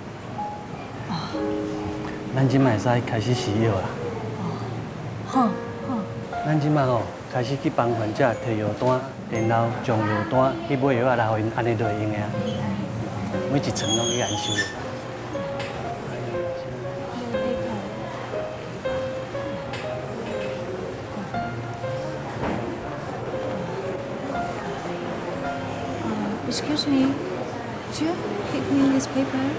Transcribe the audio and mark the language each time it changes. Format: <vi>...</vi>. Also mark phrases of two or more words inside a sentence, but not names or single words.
<nan>咱即摆会使开始施药啦。好，好。咱即摆吼开始去帮患者摕药单，然后将药单去买药来，互因安尼就会用个啊。每一层拢去按收。</nan> <en>Excuse me, could you give me this paper?</en>